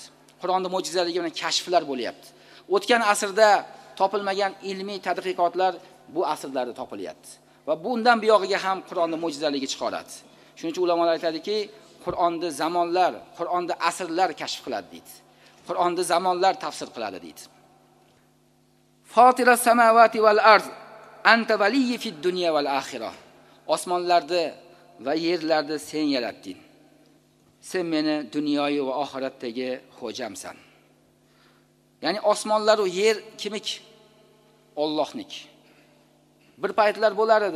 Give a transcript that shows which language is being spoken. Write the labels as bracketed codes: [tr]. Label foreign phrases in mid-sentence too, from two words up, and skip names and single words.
[uz] Qur'onning mo'jizaligi bilan kashflar bo'lyapti. O'tgan asrda topilmagan ilmiy tadqiqotlar bu asrlarda topilyapti. Va bundan buyog'iga ham Qur'onning mo'jizaligi chiqaradi. Shuning uchun ulamolar aytadiki, Qur'onni zamonlar, Qur'onni asrlar kashf qiladi deydi. Qur'onni zamonlar tafsir qiladi deydi. [ar] فاطر السماوات والأرض أنت وليي في الدنيا والآخرة. [uz] Osmonlarni va yerlarni sen yaratding. Sen meni dunyoyi va oxiratdagi xo'jamsan. Ya'ni osmonlar va yer kimniki? Allohnik. Bir paytlar bo'lar edi.